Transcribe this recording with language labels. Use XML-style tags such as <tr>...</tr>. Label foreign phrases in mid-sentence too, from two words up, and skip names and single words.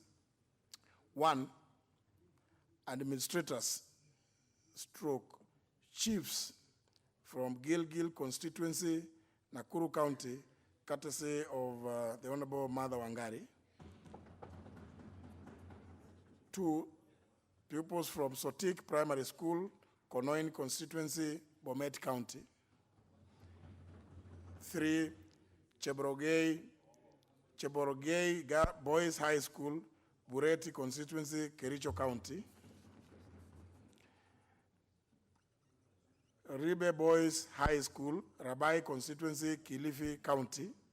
<en>1, administrators stroke chiefs from Gilgil constituency, Nakuru County, courtesy of the Honorable Mother Wangari. 2, pupils from Sotik Primary School, Konoin constituency, Bomet County. 3, Cheborogei Boys High School, Bureti constituency, Kericho County. Ribe Boys High School, Rabai constituency, Kilifi County.</en>